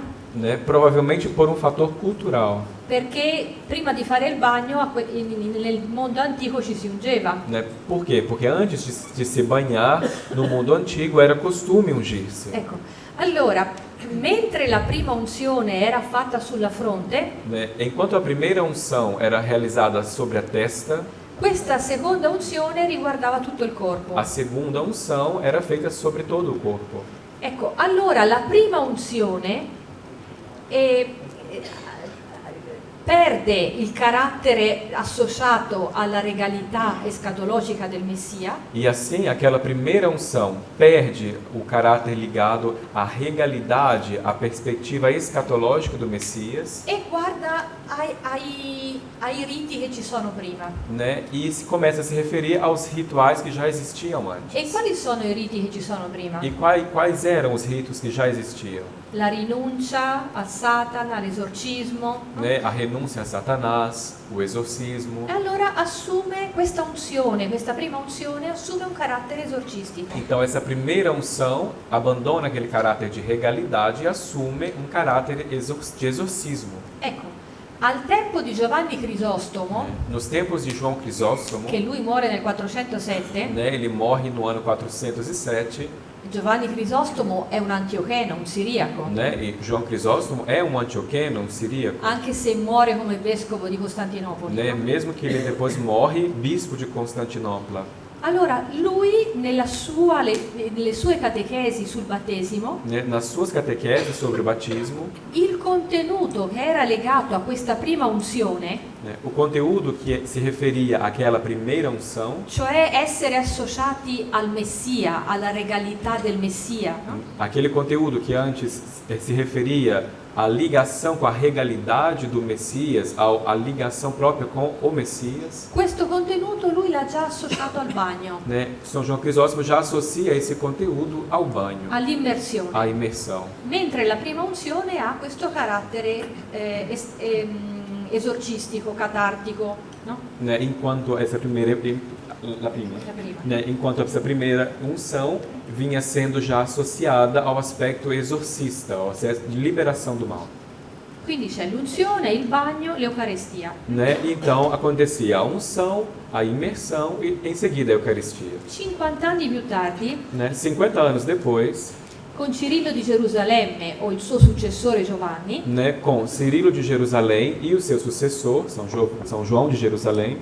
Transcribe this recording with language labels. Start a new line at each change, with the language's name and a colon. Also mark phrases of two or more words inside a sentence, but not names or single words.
Portuguese: né? Provavelmente por um fator cultural,
Italian: Perché prima di fare il bagno nel mondo antico ci si ungeva.
Portuguese: né? Por quê? Porque antes de se banhar no mundo antigo era costume ungir-se,
Italian: Ecco, allora, mentre la prima unzione era fatta sulla fronte,
Portuguese: né? Enquanto a primeira unção era realizada sobre a testa,
Italian: questa seconda unzione riguardava tutto il corpo.
Portuguese: a segunda unção era feita sobre todo o corpo.
Italian: Ecco, allora la prima unzione perde il carattere associato alla regalità escatologica del Messia
Portuguese: E assim, aquela primeira unção perde o caráter ligado à regalidade, à perspectiva escatológica do Messias,
Italian: e guarda ai riti che ci sono prima.
Portuguese: né? E se começa a se referir aos rituais que já existiam E antes.
Italian: quali sono i riti che ci sono prima?
Portuguese: E quais eram os ritos que já existiam?
Italian: La rinuncia a Satana, all'esorcismo. No?
Portuguese: Né? A renúncia a Satanás, o exorcismo.
Italian: E allora assume questa unzione, questa prima unzione assume un carattere esorcistico.
Portuguese: Então essa primeira unção abandona aquele caráter de regalidade e assume um caráter de exorcismo.
Italian: Ecco, al tempo di Giovanni Crisostomo,
Portuguese: Nos tempos de João Crisóstomo,
Italian: che lui muore nel 407,
Portuguese: né? Ele morre no ano 407.
Italian: Giovanni Crisostomo è un antiocheno, un siriaco,
Portuguese: Né? E João Crisóstomo é um antioqueno, um siríaco,
Italian: anche se muore come vescovo di Costantinopoli.
Portuguese: né? Mesmo que ele depois morre bispo de Constantinopla.
Italian: Allora, lui nelle sue catechesi sul battesimo,
Portuguese: Né? Nas suas catequeses sobre o batismo,
Italian: il contenuto che era legato a questa prima unzione,
Portuguese: né? O conteúdo que se referia àquela primeira unção,
Italian: cioè essere associati al Messia, alla regalità del Messia, no?
Portuguese: aquele conteúdo que antes se referia à ligação com a regalidade do Messias, à ligação própria com o Messias,
Italian: Questo contenuto lui l'ha già associato al bagno,
Portuguese: né? São João Crisóstomo já associa esse conteúdo ao banho,
Italian: all'immersione,
Portuguese: à imersão.
Italian: mentre la prima unzione ha questo carattere esorcistico, catartico, no?
Portuguese: Né? Enquanto essa primeira,
Italian: La prima.
Portuguese: né? Enquanto essa primeira unção vinha sendo já associada ao aspecto exorcista, ao aspecto de liberação do mal.
Italian: Quindi c'è l'unzione, il bagno, l'Eucaristia.
Portuguese: Né? Então acontecia a unção, a imersão e em seguida a Eucaristia.
Italian: 50 anni più tardi,
Portuguese: Né? 50 anos depois,
Italian: con Cirillo di Gerusalemme o il suo successore Giovanni,
Portuguese: né, com Cirilo de Jerusalém e o seu sucessor, São João de Jerusalém,